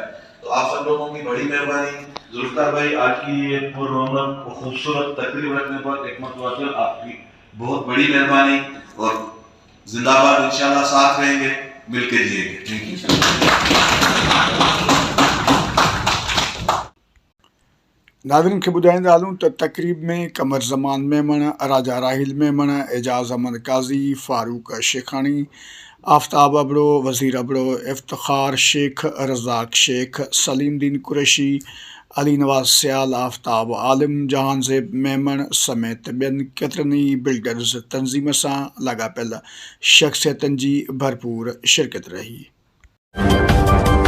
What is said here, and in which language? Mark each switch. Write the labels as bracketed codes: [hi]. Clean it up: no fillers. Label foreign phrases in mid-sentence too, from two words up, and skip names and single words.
[ur] تو آپ سب لوگوں کی بڑی مہربانی. ذوالفقار بھائی آج کی یہ پر رونق خوبصورت تقریب رکھنے پر ایک مرتبہ پھر آپ کی بہت بڑی مہربانی، اور زندہ باد انشاءاللہ ساتھ رہیں گے، مل کے جیئیں گے. [en] thank you. [sd] नाज़रीन खे ॿुधाईंदा हलूं त तक़रीब में कमर ज़मान मेमण, राजा राहिल मेमण, एजाज़ अहमद काज़ी, फारूक शेखानी, आफ्ताब अबड़ो, वज़ीर अबड़ो, इफ्तिखार शेख, रज़ाक शेख, सलीमदीन कुरैशी, अली नवाज़ सियाल, आफ्ताब आलिम, जहानज़ेब मेमण समेत ॿियनि केतिरनि ई बिल्डर्स तंज़ीम सां लाॻापियल शख़्सियतुनि जी भरपूर शिरकत रही।